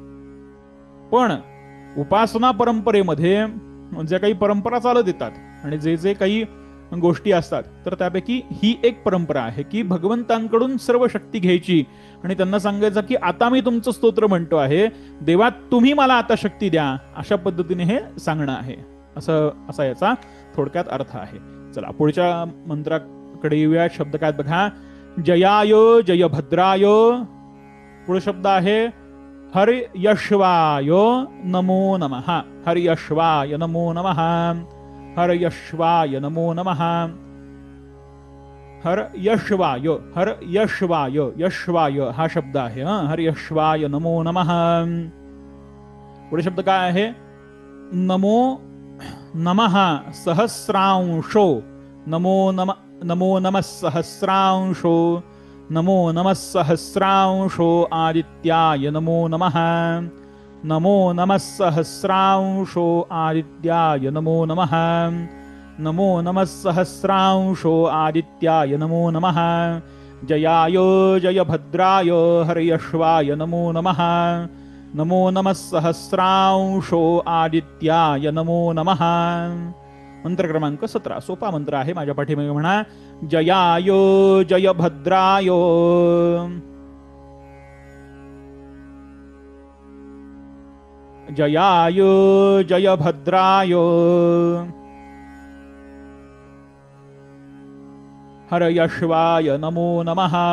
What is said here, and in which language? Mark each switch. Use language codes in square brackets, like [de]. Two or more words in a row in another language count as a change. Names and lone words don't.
[mr] पण उपासना परंपरेमध्ये ज्या काही परंपरा चालत येतात आणि जे जे काही गोष्टी असतात तर त्यापैकी ही एक परंपरा आहे की भगवंतांकडून सर्व शक्ती घ्यायची आणि त्यांना सांगायचं की आता मी तुमचं स्तोत्र म्हणतो आहे, देवा तुम्ही मला आता शक्ती द्या, अशा पद्धतीने हे सांगणं आहे. असा याचा थोडक्यात अर्थ आहे. चला पुढच्या मंत्राकडे येऊया. शब्द काय बघा. [sa] जयाय जय भद्राय. [mr] पुढे शब्द आहे [sa] हर्यश्वाय नमो नमः. हर्यश्वाय नमो नमः. हर्यश्वाय नमो नमः. हर्यश्वाय हर्यश्वाय यश्वाय [mr] हा शब्द आहे. [sa] हर्यश्वाय नमो नमः. [mr] पुढे शब्द काय आहे. [sa] नमो नमः सहस्रांशो. नमो नमः सहस्रांशो. नमो नमः सहस्रांशो आदित्याय नमो नमः. नमो नमः सहस्रांशो आदित्याय नमो नमः. नमो नमः सहस्रांशो आदित्याय नमो नमः. जयाय जय भद्राय हर्यश्वाय नमो नमः. नमो नमः सहस्रांशो आदित्याय नमो नमः. [mr] मंत्र क्रमांक 17 सोपा मंत्र आहे. माझ्या पाठीमागे म्हणा. [sa] जयाय जय भद्राय. जयाय जय भद्राय. हर्यश्वाय नमो नमः.